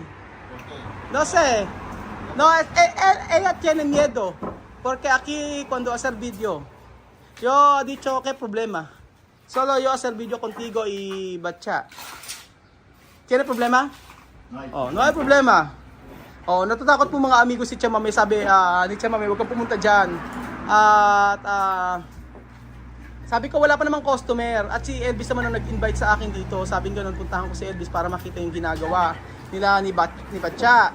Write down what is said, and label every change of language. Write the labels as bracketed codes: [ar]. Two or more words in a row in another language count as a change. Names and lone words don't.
[es] No sé. No, ella tiene miedo. Porque aquí cuando hacer video, yo he dicho ¿qué problema? Solo yo hacer video contigo y Batya. ¿Tiene problema? Oh, no hay problema. [tl] Oh, natatakot po mga amigo si Chamame. Sabi ni Chamame, huwag kang pumunta dyan. At sabi ko wala pa namang customer. At si Elvis naman ang nag-invite sa akin dito. Sabi ko nung puntahan ko si Elvis para makita yung ginagawa nila ni Batya.